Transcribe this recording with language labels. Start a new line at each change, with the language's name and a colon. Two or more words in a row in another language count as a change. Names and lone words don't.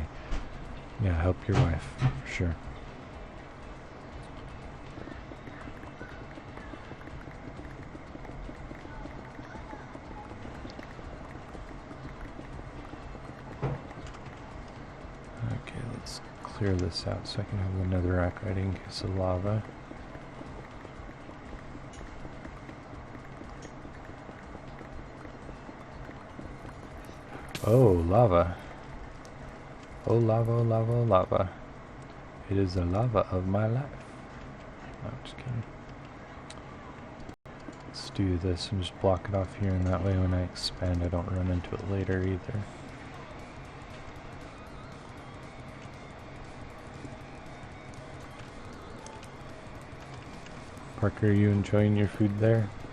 English: Yeah, help your wife, for sure. Okay, let's clear this out so I can have another rack ready in case of lava. Oh, lava. Oh, lava, oh, lava, oh, lava. It is the lava of my life. No, I'm just kidding. Let's do this and just block it off here, and that way when I expand I don't run into it later either. Parker, are you enjoying your food there?